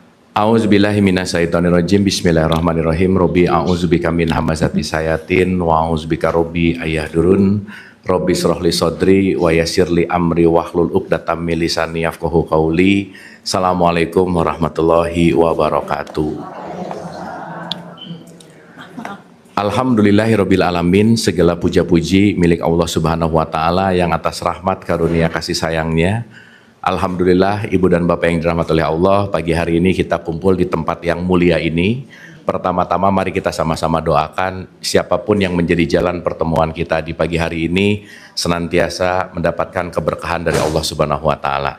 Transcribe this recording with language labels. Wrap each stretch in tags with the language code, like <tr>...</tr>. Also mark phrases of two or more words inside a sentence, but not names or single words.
<ar>أعوذ بالله من الشيطان الرجيم. بسم الله الرحمن الرحيم. رب أعوذ بك من همزات الشياطين وأعوذ بك رب أن يحضرون. رب اشرح لي صدري ويسر لي أمري واحلل عقدة من لساني يفقهوا قولي. السلام عليكم ورحمة الله وبركاته. الحمد لله رب العالمين.</ar> <id>Segala puja-puji milik Allah</id> <ar>سبحانه وتعالى</ar> <id>yang atas rahmat karunia kasih sayangnya. Alhamdulillah, Ibu dan Bapak yang dirahmati oleh Allah, pagi hari ini kita kumpul di tempat yang mulia ini. Pertama-tama mari kita sama-sama doakan siapapun yang menjadi jalan pertemuan kita di pagi hari ini senantiasa mendapatkan keberkahan dari Allah</id> <ar>سبحانه وتعالى.</ar>